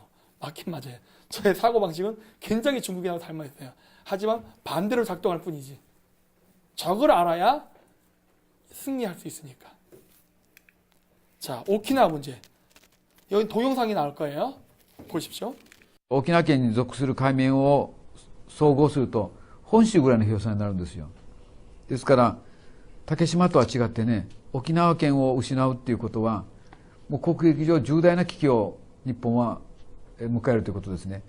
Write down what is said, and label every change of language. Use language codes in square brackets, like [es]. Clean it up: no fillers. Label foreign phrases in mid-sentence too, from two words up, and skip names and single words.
[ko] 맞긴 맞아요. 저의 사고방식은 굉장히 중국인하고 닮아있어요. 하지만 반대로 작동할 뿐이지. 저걸 알아야 승리할 수 있으니까. 자, 오키나와 문제. 여기 동영상이 나올 거예요. 보십시오. [ja] 沖縄県に属する海面を総合すると本州ぐらいの広さになるんですよ。ですから竹島とは違ってね、沖縄県を失うっていうことはもう国益上重大な危機を日本は迎えるということですね。